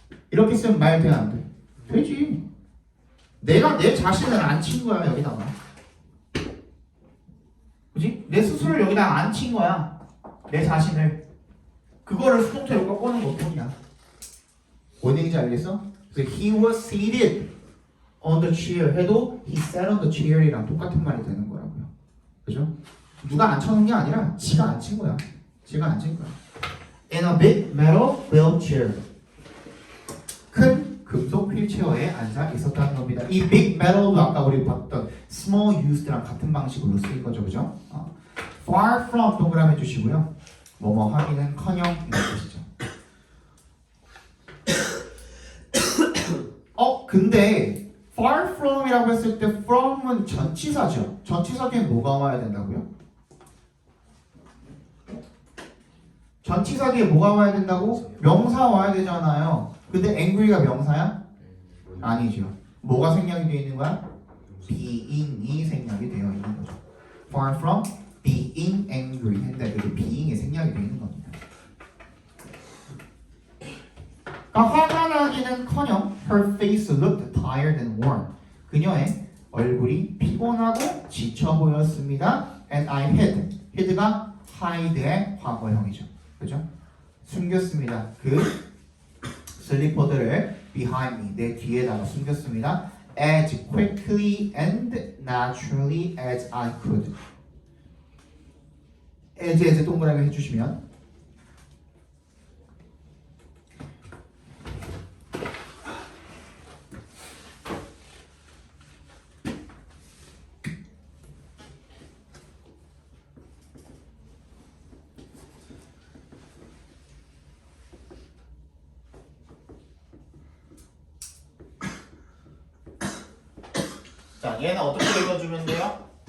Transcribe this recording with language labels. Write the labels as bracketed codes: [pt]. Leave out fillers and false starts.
[ko] 이렇게 쓰면 말 돼, 안 돼? 되지. 내가 내 자신을 앉힌 거야, 여기다가. 그지? 내 스스로를 여기다가 앉힌 거야. 내 자신을. 그거를 수동태로 꺾어놓은 것뿐이야. 뭔 얘기인지 알겠어? 그래서 [en] he was seated on the chair [ko] 해도 [en] he sat on the chair이랑 [ko] 똑같은 말이 되는 거라고요. 그죠? 누가 앉혀놓은 게 아니라 지가 앉힌 거야. 지가 앉힌 거야. [en] In a big metal wheelchair. [ko] 큰 금속 휠체어에 앉아 있었다는 겁니다. 이 big metal도 아까 우리 봤던 small used랑 같은 방식으로 쓰인 거죠. 그죠? far from 동그라미 주시고요. 뭐뭐 하기는 커녕 이런 뜻이죠. 근데 far from이라고 했을 때 from은 전치사죠. 전치사 뒤에 뭐가 와야 된다고요? 전치사 뒤에 뭐가 와야 된다고? 명사 와야 되잖아요. 근데 angry가 명사야? 아니죠. 뭐가 생략이 되어 있는 거야? being이 생략이 되어 있는 거죠. [en] far from being angry [ko] 했는데 그 being이 생략이 되어 있는 겁니다. 그러니까 화가 나기는커녕 [en] her face looked tired and worn. [ko] 그녀의 얼굴이 피곤하고 지쳐 보였습니다. [en] And I hid. [ko] hid가 hide의 과거형이죠. 그죠? 숨겼습니다. 그 슬리퍼들을 [en] behind me, [ko] 내 뒤에다가 숨겼습니다. [en] As quickly and naturally as I could. [ko] as 동그라미 해주시면 자, 얘는 어떻게 읽어주면 돼요?